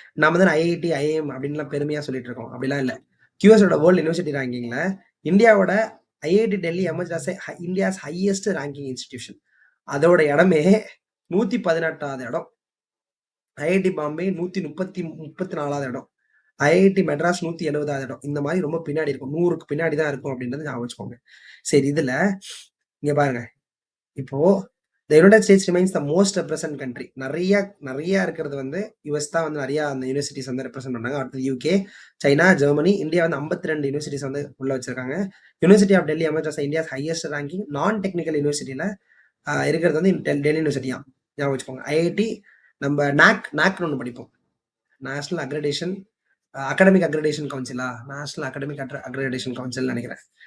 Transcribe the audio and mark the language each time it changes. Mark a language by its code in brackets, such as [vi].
[ta] நாம தான் IIT, IIM அப்படின்லாம் பெருமையா சொல்லிட்டு இருக்கோம். அப்படிலாம் இல்ல. QSோட வேர்ல்டு யூனிவர்சிட்டி ரேங்கிங்ல இந்தியாவோட IIT Delhi [en] Emerge as India's highest ranking institution. [ta] அதோட இடமே 118வது இடம். IIT பாம்பே 134வது இடம். IIT மெட்ராஸ் 170வது இடம். இந்த மாதிரி ரொம்ப பின்னாடி இருக்கும். 100க்கு பின்னாடி தான் இருக்கும் அப்படின்றது ஞாபகம் வச்சுக்கோங்க. சரி, இதுல இங்க பாருங்க. இப்போ [en] the United States remains the most represent country. [ta] நிறைய இருக்கிறது வந்து யுஎஸ் தான் வந்து நிறைய அந்த யூனிவர்சிட்டிஸ் வந்து ரெப்ரசென்ட் பண்ணாங்க. அடுத்து UK, சைனா, ஜெர்மனி, இந்தியா வந்து 52 யூனிவர்சிட்டிஸ் வந்து உள்ள வச்சிருக்காங்க. [en] University of Delhi emerge as India's highest ranking. [ta] நான் டெக்னிக்கல் யூனிவர்சிட்டியில இருக்கிறது வந்து டெல்லி யூனிவர்சிட்டி தான், ஞாபகம் வச்சுக்கோங்க. IIT நம்ம நாக்னு ஒன்று படிப்போம், national அக்ரெடேஷன் academic அக்ரெடேஷன் கவுன்சிலா, national academic அக்ரெடேஷன் council நினைக்கிறேன்.